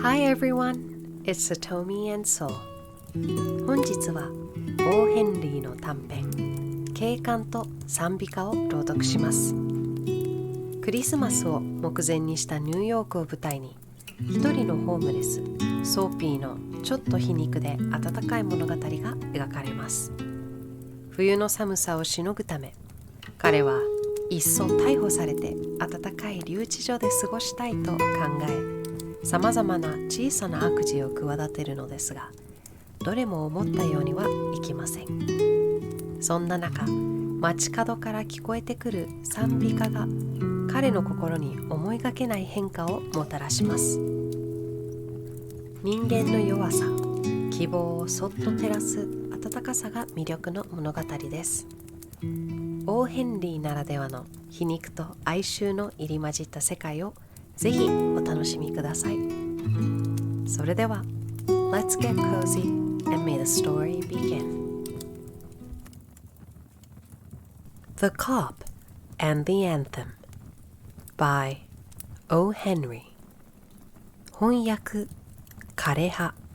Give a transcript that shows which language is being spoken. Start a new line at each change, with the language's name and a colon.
English: Hi everyone, it's Satomi and Soul.
Japanese: 本日はオー・ヘンリーの短編警官と賛美歌を朗読します。クリスマスを目前にしたニューヨークを舞台に一人のホームレスソーピーのちょっと皮肉で温かい物語が描かれます。冬の寒さをしのぐため彼はいっそ逮捕されて暖かい留置所で過ごしたいと考え、さまざまな小さな悪事を企てるのですが、どれも思ったようにはいきません。そんな中、街角から聞こえてくる賛美歌が彼の心に思いがけない変化をもたらします。人間の弱さ、希望をそっと照らす温かさが魅力の物語です。オー・ヘンリーならではの皮肉と哀愁の入り混じった世界をぜひお楽しみください。それでは
English: Let's get cozy and may the story begin. The Cop and the Anthem by O.
Japanese: Henry. 翻訳枯葉。